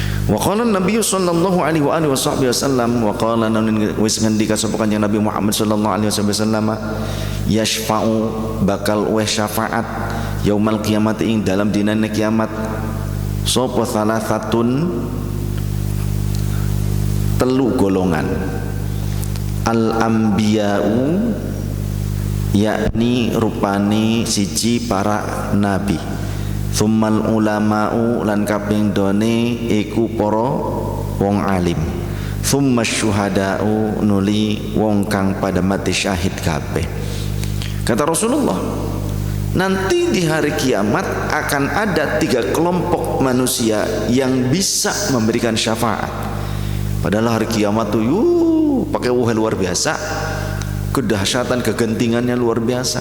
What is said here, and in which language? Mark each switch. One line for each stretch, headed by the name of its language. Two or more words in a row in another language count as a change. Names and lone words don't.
Arabic: وقال النبي صلى الله عليه وعلى آله وسلم وقال
Javanese: wis ngendika sapa kanjeng Nabi Muhammad
Arabic: صلى الله عليه وسلم,
Javanese: yashfa'u bakal weh syafaat
Arabic: يوم القيامة
Javanese: ing dalam dinane kiamat sapa salasatun telu golongan,
Arabic: الأنبياء
Javanese: yakni rupane siji para nabi,
Arabic: ثم العلماء
Javanese: lan kaping done iku para wong alim,
Arabic: ثم الشهداء
Javanese: nuli wong kang pada mati syahid kabeh.
Indonesian: Kata Rasulullah, nanti di hari kiamat akan ada 3 kelompok manusia yang bisa memberikan syafaat. Padahal hari kiamat tuh pakai wuh luar biasa, kedahsyatan kegentingannya luar biasa.